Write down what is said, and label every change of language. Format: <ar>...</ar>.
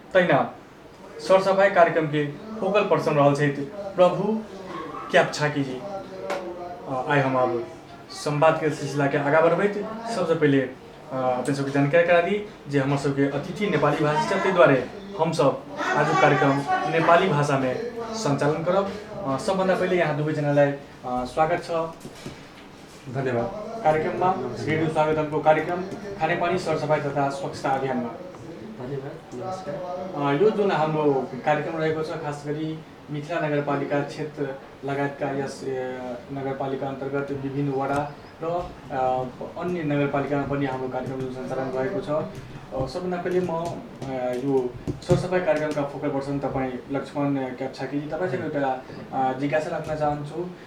<mai>तहिना सरसफाई कार्यक्रम के फोकल पर्सन रहल छै प्रभु क्यापछाकी जी। आई हम अब संवाद के सिलसिला के आगा बढ़बैत सबसे पहले अपने सबके जानकारी करा दी जे हमर सबके अतिथि नेपाली भाषी छथि, ताहि दुआरे हम सब आज कार्यक्रम नेपाली भाषा में संचालन करब।</mai> <ne>सबभन्दा पहिले यहाँ दुवै जनालाई स्वागत छ। धन्यवाद। कार्यक्रम में रेडियो स्वागतम को कार्यक्रम खाने पानी सरसफाई तथा स्वच्छता अभियान में धन्यवाद, नमस्कार। यो जुन हाम्रो कार्यक्रम रहेको छ, खास गरी मिथिला नगरपालिका क्षेत्र लगायतका यस नगरपालिका अंतर्गत विभिन्न वडा र अन्य नगरपालिकामा पनि हाम्रो कार्यक्रम सञ्चालन भएको छ। सबभन्दा पहिले म यो सरसफाई कार्यक्रमका फोकल पर्सन तपाईँ लक्ष्मण क्यापछाकीजी, तपाईँसँग एउटा जिज्ञासा राख्न चाहन्छु।</ne>